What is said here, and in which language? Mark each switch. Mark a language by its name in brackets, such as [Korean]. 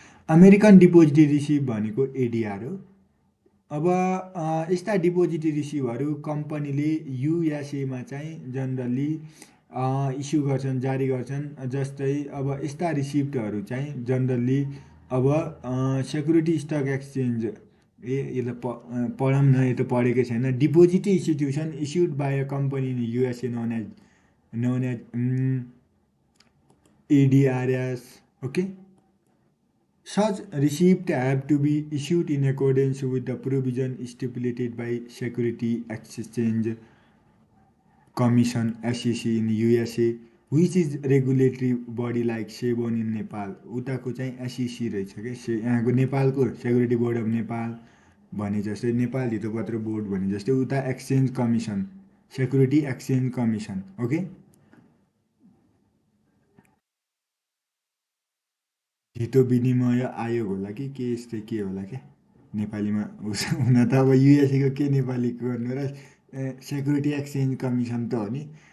[Nepali] American depository receipt भनेको एडिआर हो। अब यस्ता डिपोजिटरी रिसिप्टहरू कम्पनीले युएसएमा चाहिँ जनरली इस्यु गर्छन् जारी गर्छन् जस्तै अब यस्ता रिसिप्टहरू चाहिँ जनरली अब सेक्युरिटी स्टक एक्सचेन्ज यसलाई पढौँ न यो त पढेकै छैन [English] Depository institution issued by a company in USA known as ADRS. Okay, such receipt have to be issued in accordance with the provision stipulated by Security Exchange Commission SEC in USA, which is regulatory body like SEBON in Nepal. [Nepali] उताको चाहिँ SEC रहेछ क्या यहाँको नेपालको security board of Nepal भने जस्तै Nepal धितोपत्र board भने जस्तै उता exchange commission security exchange commission. Okay, धितो विनिमय आयोग होला कि के यस्तै के होला क्या नेपालीमा हुन त अब युएसएको के नेपाली गर्नु र सेक्युरिटी एक्सचेन्ज कमिसन त हो नि।